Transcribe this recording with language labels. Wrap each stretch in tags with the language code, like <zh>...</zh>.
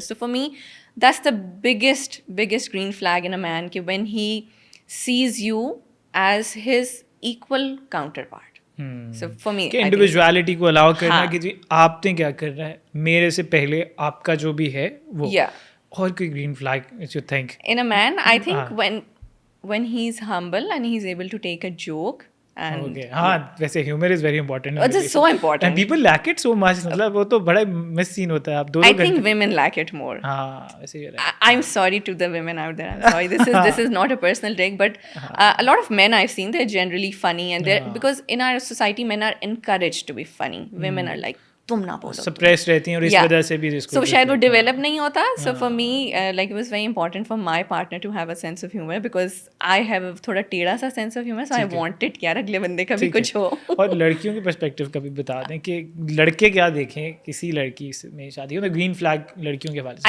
<en>So for me that's the biggest green flag in a man کہ when he sees you as his equal counterpart.</en> <ur>Individuality کو الاؤ کرنا کہ جی آپ نے کیا کرنا ہے میرے سے پہلے, آپ کا جو بھی ہے وہ. اور کوئی</ur> <en>Green flag you think in a man? I think when he is humble and he is able to take a joke and</en> <ur>ہاں ویسے</ur> <en>humor is very important. It is so important and people lack it so much.</en> <ur>مطلب وہ تو بڑا مس سین ہوتا ہے. آپ دو</ur> <en>I think women lack it more.</en> <ur>ہاں ویسے</ur> <en>I'm sorry to the women out there. I'm sorry. This is not a personal take, but a lot of men I've seen, they're generally funny, and they're because in our society men are encouraged to be funny. Women are like</en> <ur>تم نہ بولو, suppress رہتی ہیں اور اس وجہ سے بھی</ur> <en>So شاید وہ develop نہیں ہوتا. So for me like it was very important for my partner to have a sense of humour, because I have</en> <ur>تھوڑا ٹیڑھا سا</ur> <en>sense of humour, so I wanted</en> <ur>کہ یار اگلے بندے کا بھی کچھ ہو. اور لڑکیوں کی پرسپیکٹیو کا بھی بتا دیں کہ لڑکے کیا دیکھیں کسی لڑکی میں شادی ہو, گرین فلیگ لڑکیوں کے حوالے سے.</ur>